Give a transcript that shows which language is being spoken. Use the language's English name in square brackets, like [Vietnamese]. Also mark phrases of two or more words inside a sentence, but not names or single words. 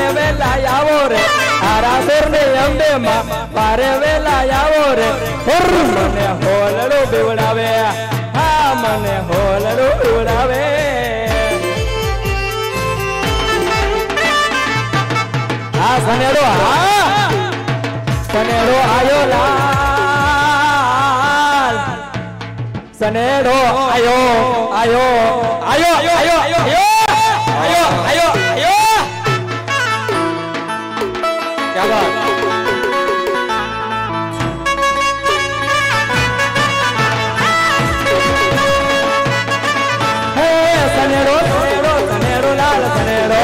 [Gujarati] વેલા આવો રે આરાસુર ને અંબે માં વારે વેલા આવો રે મને હોલડો બિવડાવે હા મને હોલડો બિવડાવે हा मने होलड़ो बिवड़ावे સનેડો હા સનેડો આયો લાલ સનેડો આયો આયો આયો આયો આયો આયો આયો આયો [Hindi] क्या बात [Gujarati] સનેડો સનેડો સનેડો લાલ સનેડો